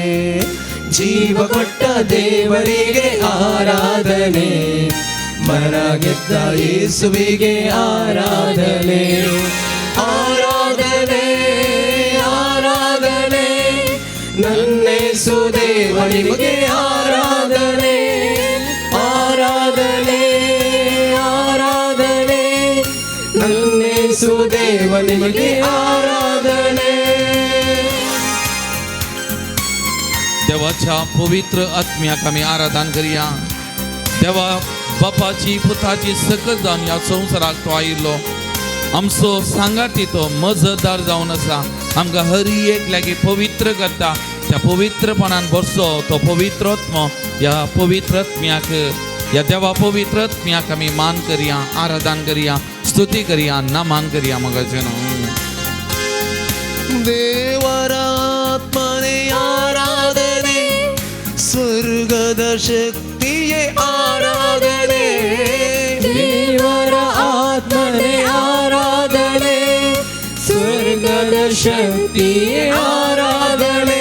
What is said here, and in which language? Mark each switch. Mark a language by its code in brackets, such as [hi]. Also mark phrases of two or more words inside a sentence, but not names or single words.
[kn] ಜೀವ ಕೊಟ್ಟ ದೇವರಿಗೆ ಆರಾಧನೆ, ಮರಣ ಗೆದ್ದ ಯೇಸುವಿಗೆ ಆರಾಧನೆ, ಆರಾಧನೆ ಆರಾಧನೆ ನನ್ನೇಸು ದೇವನಿಗೆ ಆರಾಧನೆ, ಆರಾಧನೆ ಆರಾಧನೆ ನನ್ನೇಸು ದೇವನಿಗೆ ಆರಾಧನೆ. [kok] देवाच्या पवित्र आत्म्याक आमी आराधन करया. देवा बापाची पुताची सकत जावन ह्या संवसाराक तो आयिल्लो, आमचो सांगाती तो मजतदार जावन आसा, आमकां हर एक लागीं पवित्र करता. त्या पवित्रपणान भरसो तो पवित्रात्मा, ह्या पवित्रात्म्याक, ह्या देवा पवित्रात्म्याक आमी मान करया, आराधन करया, स्तुती करया, नमन करया मोगाचेनो. [kn] ದೇವರ ಆತ್ಮನೇ ಆರಾಧನೆ, ಸ್ವರ್ಗದ ಶಕ್ತಿಯೇ ಆರಾಧನೆ, ದೇವರ ಆತ್ಮನೇ ಆರಾಧನೆ, ಸ್ವರ್ಗದ ಶಕ್ತಿಯೇ ಆರಾಧನೆ,